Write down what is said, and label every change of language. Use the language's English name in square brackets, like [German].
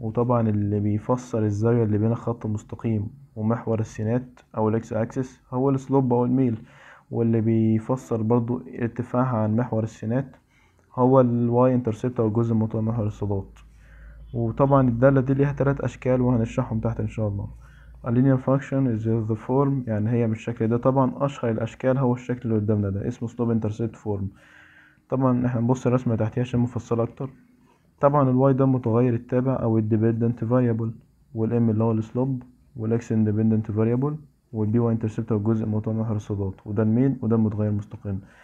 [Arabic] وطبعا اللي بيفسر الزاوية اللي بين الخط المستقيم ومحور السينات او الاكس اكسس هو السلوب او الميل، واللي بيفسر برضو ارتفاعها عن محور السينات هو الواي انترسبت او الجزء المطول من محور الصادات. وطبعا الدالة دي ليها 3 أشكال وهنشرحهم تحت إن شاء الله. [English] A linear function is the form، [Arabic] يعني هي بالشكل ده. طبعا أشهر الأشكال هو الشكل اللي قدامنا ده اسمه slope intercept form. طبعا احنا نبص الرسمة تحتيها عشان مفصلة أكتر. طبعا الواي ده متغير التابع أو ال dependent variable، والام اللي هو السلوب، والاكس independent variable، والبي واي intercept هو الجزء المطول من محور الصادات، وده الميل وده المتغير المستقل.